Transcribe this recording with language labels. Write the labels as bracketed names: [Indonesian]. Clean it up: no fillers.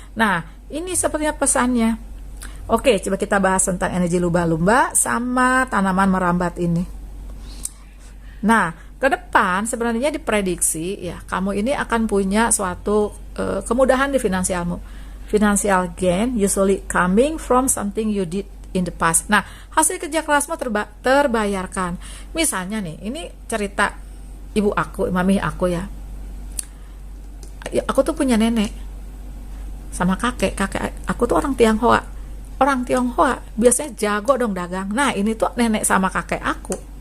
[Indonesian] Nah, ini sepertinya pesannya. Oke, coba kita bahas tentang energi lumba-lumba sama tanaman merambat ini. Nah, ke depan sebenarnya diprediksi ya, kamu ini akan punya suatu kemudahan di finansialmu. [English] Financial gain usually coming from something you did in the past. [Indonesian] Nah, hasil kerja kerasmu terbayarkan. Misalnya nih, ini cerita ibu aku, mami aku ya. Aku tuh punya nenek sama kakek aku tuh orang Tionghoa. Orang Tionghoa biasanya jago dong dagang. Nah, ini tuh nenek sama kakek aku.